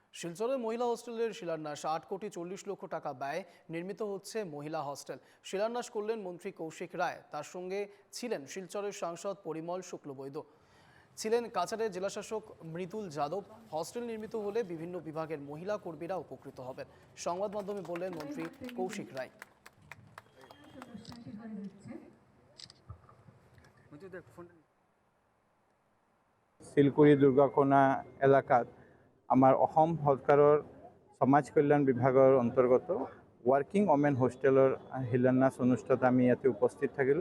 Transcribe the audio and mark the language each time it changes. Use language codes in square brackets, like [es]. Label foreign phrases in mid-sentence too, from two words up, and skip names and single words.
[bn] শিলচরের মহিলা হোস্টেলের শিলান্যাস 8 কোটি 40 লক্ষ টাকা ব্যয় নির্মিত হচ্ছে মহিলা হোস্টেল। শিলান্যাস করলেন মন্ত্রী কৌশিক রায়। তার সঙ্গে ছিলেন শিলচরের সাংসদ পরিমল শুক্লবৈদ্য, ছিলেন কাছাড়ের জেলাশাসক মৃদুল যাদব। হোস্টেল নির্মিত হলে বিভিন্ন বিভাগের মহিলা কর্মীরা উপকৃত হবেন। সংবাদ মাধ্যমে বললেন মন্ত্রী কৌশিক রায়। [as] শিলকুৰি দুৰ্গাকোনা এলেকাত আমাৰ অসম চৰকাৰৰ সমাজ কল্যাণ বিভাগৰ অন্তৰ্গত [en] working women [as] হোষ্টেলৰ শিলান্যাস অনুষ্ঠানত আমি ইয়াতে উপস্থিত থাকিলোঁ।